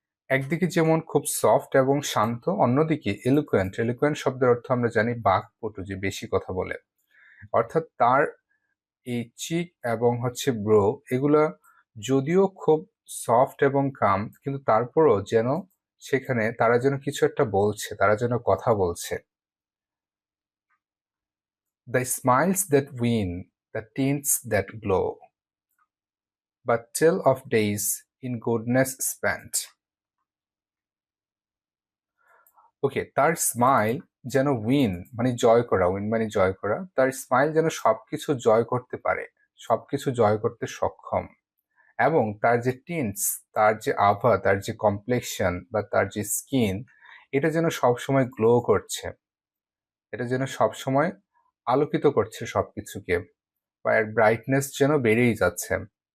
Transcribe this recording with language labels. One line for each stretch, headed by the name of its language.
Bangla: একদিকে যেমন খুব সফট এবং শান্ত, অন্যদিকে এলুকুয়েন্ট শব্দের অর্থ আমরা জানি বাকপটু, যে বেশি কথা বলে। অর্থাৎ তার এই চিক এবং ব্রো এগুলা যদিও খুব সফট এবং কাম, কিন্তু তারপরও যেন সেখানে তারা যেন কিছু একটা বলছে, তারা যেন কথা বলছে।
English: The smiles that win, the tints that glow, but tell of days in goodness spent.
Bangla: ওকে, তার স্মাইল যেন উইন মানে জয় করা, উইন মানে জয় করা, তার স্মাইল যেন সবকিছু জয় করতে পারে, সবকিছু জয় করতে সক্ষম। এবং তার যে টিন্টস, তার যে আভা, তার যে কমপ্লেকশন বা তার যে স্কিন, এটা যেন সবসময় গ্লো করছে, এটা যেন সবসময় আলোকিত করছে সবকিছুকে, বা এর ব্রাইটনেস যেন বেড়েই যাচ্ছে।